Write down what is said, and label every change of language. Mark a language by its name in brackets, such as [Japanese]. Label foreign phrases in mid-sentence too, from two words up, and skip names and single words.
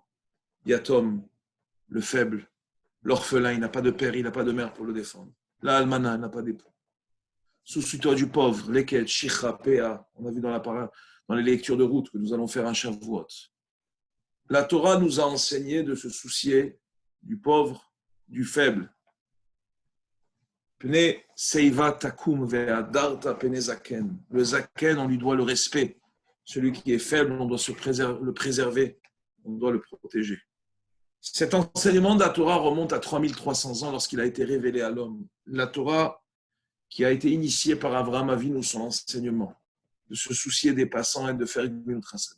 [French] Yatom, le faible, l'orphelin, il n'a pas de père, il n'a pas de mère pour le défendre. [Hebrew] האלמנה, [French] il n'a pas d'époux. Soucie-toi du pauvre, [Hebrew] לקט, שכחה, פאה. [French] On a vu dans les lectures de route que nous allons faire un Shavuot. La Torah nous a enseigné de se soucier du pauvre, du faible. [Hebrew] מפני שיבה תקום והדרת פני זקן. [French] Le zaken, on lui doit le respect. Celui qui est faible, on doit le préserver, on doit le protéger. Cet enseignement de la Torah remonte à 3300 ans lorsqu'il a été révélé à l'homme. La Torah qui a été initiée par Abraham Avinu, son enseignement, de se soucier des passants et de faire une traçade.